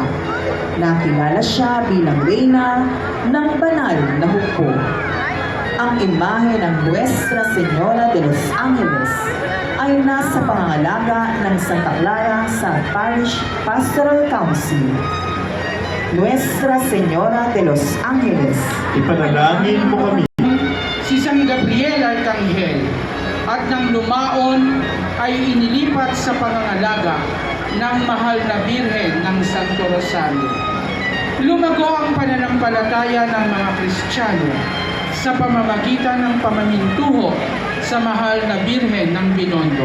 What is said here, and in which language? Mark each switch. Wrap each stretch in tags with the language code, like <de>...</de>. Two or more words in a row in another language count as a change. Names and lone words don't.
<tl>Nakilala siya bilang Reyna ng banal na hukbo. Ang imahe ng Nuestra Señora de los Angeles ay nasa pangangalaga ng Santa Clara sa Parish Pastoral Council. Nuestra Señora de los Angeles, ipanalangin mo kami. si San Gabriel Arcangel at nang lumaon ay inilipat sa pangangalaga ng mahal na Birhen ng Santo Rosario. Lumago ang pananampalataya ng mga Kristiyano sa pamamagitan ng pamamintuho sa mahal na Birhen ng Binondo.</tl>